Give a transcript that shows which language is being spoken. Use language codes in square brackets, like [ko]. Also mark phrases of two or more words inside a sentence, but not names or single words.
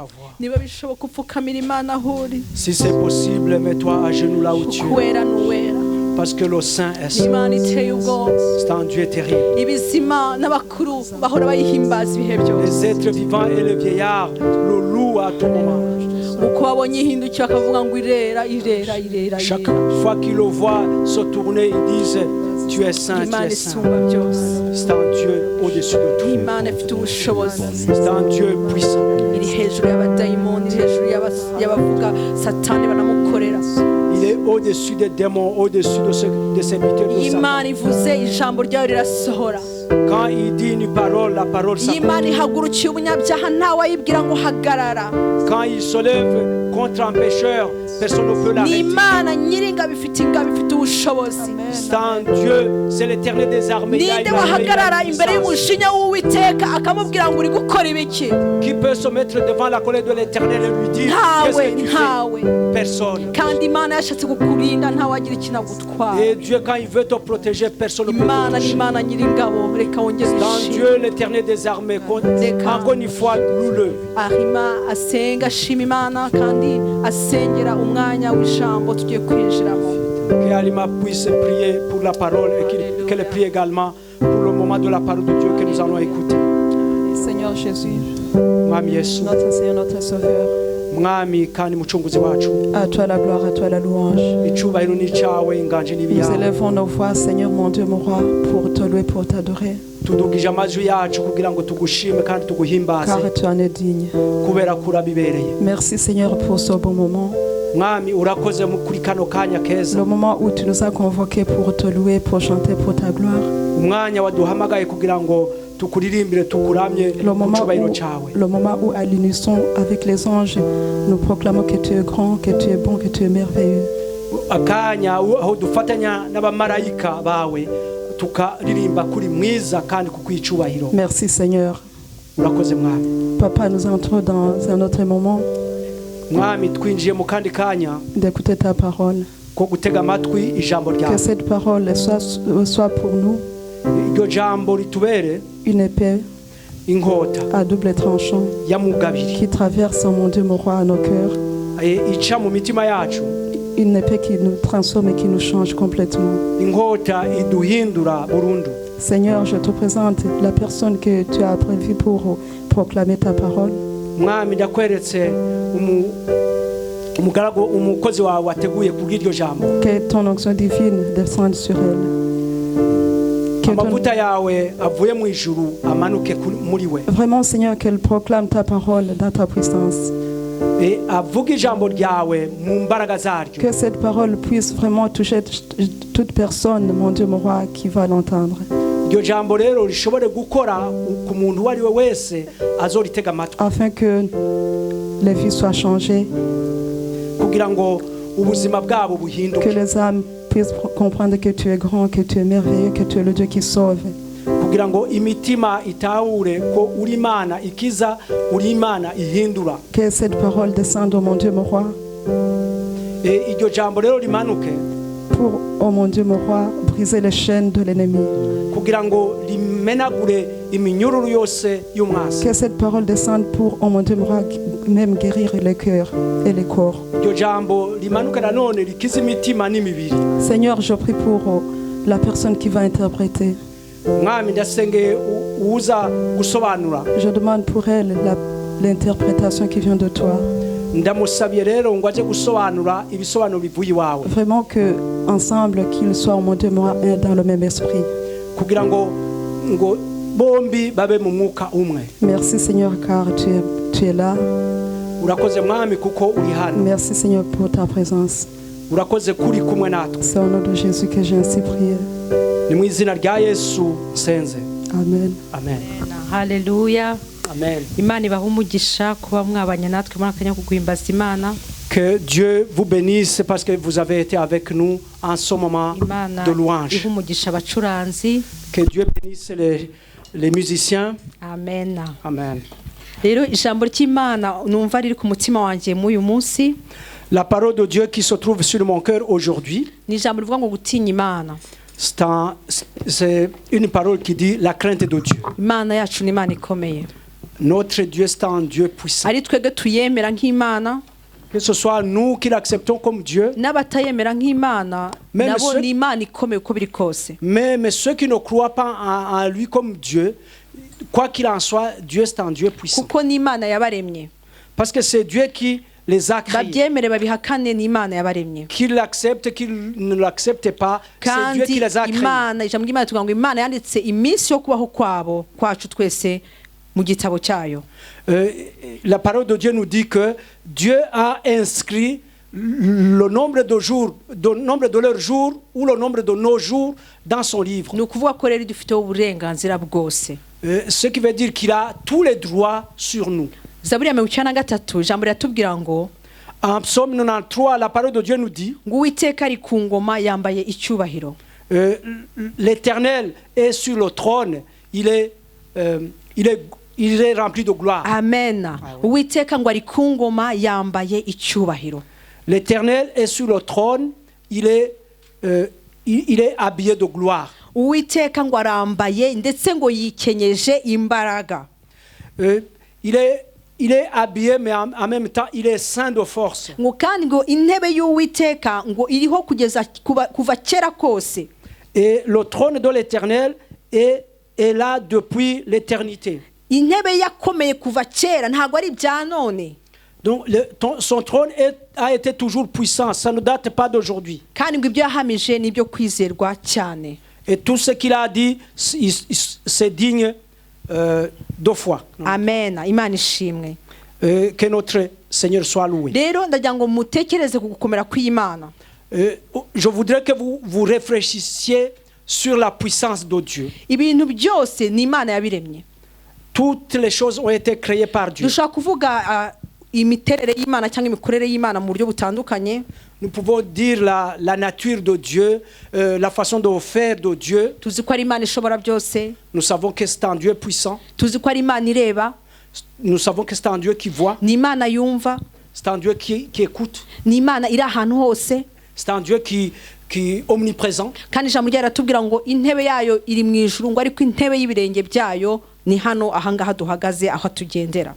[rw] niba bishoboka upfukamira imana aho uri [fr] Si c'est possible, mets-toi à genoux là où tu es. [rw] uwera n'uwera [fr] Parce que le Saint est saint. [rw] imana iteye ubwoba [fr] C'est un Dieu terrible. [rw] ibizima n'abakuru bahora bayihimbaza ibihe byose [fr] Les êtres vivants et les vieillards le louent à tout moment. [rw] uko babonye ihindukiye bakavuga ngo irera irera irera [fr] Chaque [rw] irera [fr] fois qu'ils le voient se tourner, ils disent tu es saint, tu [rw] imana [fr] es saint. [rw] isumba byose [fr] C'est un Dieu au-dessus de tout. [rw] imana ifite ubushobozi [fr] C'est un Dieu puissant. [rw] iri hejuru y'abadayimoni iri hejuru y'abavuga satani banamukorera [fr] Il est au-dessus des démons, au-dessus des serviteurs de Satan. [rw] imana ivuze ijambo ryayo rirasohora [fr] Quand il dit une parole, la parole s'accomplit. [rw] imana ihagurukiye umunyabyaha ntawayibwira ngo hagarara [fr] Quand il se lève contre un pécheur, personne ne peut [rw] ni [fr] l'arrêter. [rw] imana nyiringabo ifite ingabo ifite ubushobozi [fr] C'est un Dieu, c'est l'Éternel des armées. Il a [rw] ninde une armée, il a wahagarara [fr] une [rw] imbere [fr] puissance. [rw] y'umujinya w'uwiteka akamubwira ngo uri gukora ibiki [fr] Qui peut se mettre devant la colère de l'Éternel et lui dire qu'est-ce [rw] ntawe [fr] que tu [rw] ntawe [fr] fais? Personne. [rw] kandi imana yashatse kukurinda ntawagira ikintu agutwara [fr] Et Dieu, quand il veut te protéger, personne ne peut [rw] imana [fr] te [rw] ni [fr] toucher. [rw] imana nyiringabo reka wongere [fr] C'est un [rw] ishimwe [fr] Dieu, l'Éternel des armées. Encore une fois, loue-le. [rw] ahima asenga ashima imana kandi asengera umwanya w'ijambo tugiye kwinjiramo [fr] Que Alima puisse prier pour la parole et qu'elle prie également pour le moment de la parole de Dieu que nous allons écouter. Seigneur Jésus, [rw] Mwami Yesu, [fr] notre Seigneur, notre Sauveur, [rw] Mwami kandi mucunguzi wacu, [fr] à toi la gloire, à toi la louange. [rw] icyubahiro ni icyawe, inganje ni [fr] Nous [rw] ibiyawe. [fr] élevons nos voix, Seigneur mon Dieu, mon roi, pour te louer, pour t'adorer, [rw] Tudugije amajwi yacu kugira ngo tugushime kandi tuguhimbaze [fr] car tu en es digne. [rw] kubera ko urabibereye. [fr] Merci Seigneur pour ce bon moment, [rw] Mwami urakoze kuri kano kanya keza, [fr] le moment où tu nous as convoqués pour te louer, pour chanter pour ta gloire, [rw] umwanya waduhamagaye kugira ngo tukuririmbire tukuramye mu cyubahiro cyawe. [fr] le moment où à l'unisson avec les anges, nous proclamons que tu es grand, que tu es bon, que tu es merveilleux. [rw] Akanya aho dufatanya n'abamarayika bawe tukaririmba kuri mwiza kandi kukwicubahiro. [fr] Merci Seigneur. [rw] Urakoze Mwami. [fr] Papa, nous entrons dans un autre moment [rw] Mwami twinjiye mu kandi kanya [fr] d'écouter ta parole. [rw] ko gutega amatwi ijambo [fr] Que [rw] ryawe. [fr] cette parole soit pour nous [rw] Iryo jambo ritubere [fr] une épée [rw] inkota [fr] à double tranchant [rw] ya mugabiri [fr] qui traverse, mon Dieu, mon roi, nos cœurs. [rw] ica mu mitima yacu, [fr] Une épée qui nous transforme et qui nous change complètement. [rw] inkota iduhindura burundu. [fr] Seigneur, je te présente la personne que tu as prévue pour proclamer ta parole. [rw] Mwami ndakweretse umugaragu umukozi wawe wateguye kubw'iryo jambo. [fr] Que ton onction divine descende sur elle. Que [rw] Amavuta yawe avuye mu ijuru amanuke muri we. [fr] Vraiment, Seigneur, qu'elle proclame ta parole dans ta puissance. [rw] Avuga ijambo ryawe mu mbaraga zaryo. [fr] Que cette parole puisse vraiment toucher toute personne, mon Dieu, mon roi, qui va l'entendre. [rw] Iryo jambo rero rishobore gukora ku muntu uwo ari we wese azoritega amatwi, [fr] Afin que les vies soient changées, [rw] kugira ngo ubuzima bwabo [fr] que [rw] buhinduke, [fr] les âmes puissent comprendre que tu es grand, que tu es merveilleux, que tu es le Dieu qui sauve. [rw] kugira ngo imitima itahure ko uri Imana ikiza, uri Imana ihindura. [fr] Que cette parole descende, oh mon Dieu, mon roi, [rw] Iryo jambo rero rimanuke [fr] pour, oh mon Dieu, mon roi, briser les chaînes de l'ennemi. [rw] kugira ngo rimenagure iminyururu yose y'umwasi. [fr] Que cette parole descende pour, oh mon Dieu, mon roi, même guérir les cœurs et les corps. [rw] Iryo jambo rimanuke nanone rikiza imitima n'imibiri. [fr] Seigneur, je prie pour la personne qui va interpréter. [rw] Mwami ndasengeye uza gusobanura, [fr] Je demande pour elle l'interprétation qui vient de toi. [rw] ndamusabye rero ngo aje gusobanura ibisobanuro bivuye iwawe, [fr] Vraiment que ensemble qu'ils soient, mon Dieu, moi, un dans le même esprit. [rw] kugira ngo bombi babe mu mwuka umwe. [fr] Merci Seigneur car tu es là. [rw] Urakoze Mwami kuko uri hano, [fr] Merci Seigneur pour ta présence. [rw] urakoze kuri kumwe natwe. [fr] C'est au nom de Jésus que j'ai ainsi prié. [rw] Ni mu izina rya Yesu nsenze, Amen. amen. haleluya Amen. imana ibaha umugisha kuba mwabanye natwe muri akanya ko guhimbaza imana. [fr] Que Dieu vous bénisse parce que vous avez été avec nous en ce moment [rw] Imana [fr] de louange. [rw] iha umugisha abacuranzi. [fr] Que Dieu bénisse les musiciens. amen Amen. [rw] rero ijambo ry'imana numva riri ku mutima wanjye muri uyu munsi [fr] La parole de Dieu qui se trouve sur mon cœur aujourd'hui, [rw] ni ijambo rivuga ngo gutinya imana. [fr] c'est une parole qui dit la crainte de Dieu. [rw] Imana yacu ni imana ikomeye. [fr] Notre Dieu est un Dieu puissant. [rw] ari twebwe tuyemera nk'imana [fr] Que ce soit nous qui l'acceptons comme Dieu, [rw] n'abatayemera nk'imana [fr] Mais [rw] nabo [fr] monsieur- [rw] ni imana ikomeye uko biri kose. [fr] mais ceux qui ne croient pas en lui comme Dieu, quoi qu'il en soit, Dieu est un Dieu puissant. [rw] kuko ni imana yabaremye, [fr] Parce que c'est Dieu qui les a créés. [rw] babyemere babihakane, ni imana yabaremye. [fr] Qu'ils l'acceptent, qu'ils ne l'acceptent pas, c'est Dieu qui [rw] kandi [fr] les a créés. [rw] imana, ijambo ry'imana tuvuga ngo imana yanditse iminsi yo kubaho kwabo kwacu twese mu gitabo cyayo. [fr] La parole de Dieu nous dit que Dieu a inscrit le nombre de jours, le nombre de leurs jours ou le nombre de nos jours dans son livre. [rw] Ni ukuvuga ko rero dufiteho uburenganzira bwose. [fr] Ce qui veut dire qu'il a tous les droits sur nous. [rw] Zaburi ya 93 ijambo riratubwira ngo [fr] En Psaume 93, la parole de Dieu nous dit [rw] ngo uwiteka ari ku ngoma yambaye icyubahiro. [fr] l'Éternel est sur le trône, il est rempli de gloire. Amen. [rw] Uwiteka ngo ari ku ngoma yambaye icyubahiro. [fr] L'Éternel est sur le trône, il est habillé de gloire. [rw] Uwiteka ngo arambaye ndetse ngo yikenyeje imbaraga. [fr] Il est habillé, mais en même temps, il est saint de force. [rw] Ngo kandi ngo intebe y'Uwiteka ngo iriho kugeza kuva kera kose. [fr] Et le trône de l'Éternel est là depuis l'éternité. [rw] Intebe yakomeye kuva kera ntabwo ari bya none. [fr] Donc son trône a été toujours puissant, ça ne date pas d'aujourd'hui. [rw] Kandi ngo ibyo yahamije nibyo kwizerwa cyane. [fr] Et tout ce qu'il a dit, c'est digne de foi. [rw] Amen. Imana ishimwe. [fr] Que notre Seigneur soit loué. [rw] Rero ndagira ngo mutekereze ku gukomera kw'Imana. [fr] Je voudrais que vous réfléchissiez sur la puissance de Dieu. [rw] Ibintu byose ni Imana yabiremye. [fr] Toutes les choses ont été créées par Dieu. [rw] Dushaka kuvuga imiterere y'Imana cyangwa imikorere y'Imana mu buryo butandukanye. [fr] Nous pouvons dire la nature de Dieu, la façon de faire de Dieu. [rw] Tuzi ko ari Imana ishobora byose. [fr] Nous savons que c'est un Dieu puissant. [rw] Tuzi ko ari Imana ireba. [fr] Nous savons que c'est un Dieu qui voit. [rw] Ni Imana yumva. [fr] C'est un Dieu qui écoute. [rw] Ni Imana iri ahantu hose. [fr] C'est un Dieu qui est omniprésent. [rw] Kandi ijambo ryayo ratubwira ngo intebe yayo iri mu ijuru ngo ariko intebe y'ibirenge byayo ni hano ahangaha duhagaze aho tugendera.